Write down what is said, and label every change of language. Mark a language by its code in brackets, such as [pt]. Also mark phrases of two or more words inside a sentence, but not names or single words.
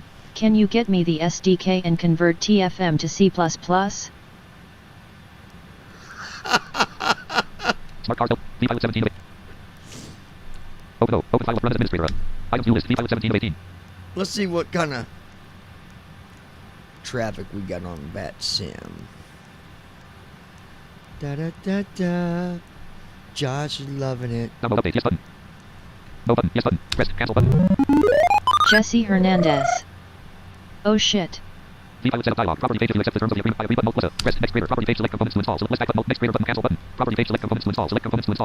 [en] Can you get me the SDK and convert TFM to C++? Smart card. P5 17 of 18. Open O. Open file. Run as administrator. Items view list. P5 17 of 18. Let's see what kind of traffic we got on Bat Sim. Da da da da. Josh is loving it. Download update. Yes button. No button. Yes button. Press cancel button. Jesse Hernandez. Oh shit. P5 setup dialog. Property page if you accept the terms of the agreement by agreement mode plus a. Press next greater. Property page select components to install. Select back button. Next greater button. Cancel button. Property page select components to install. Select components to install.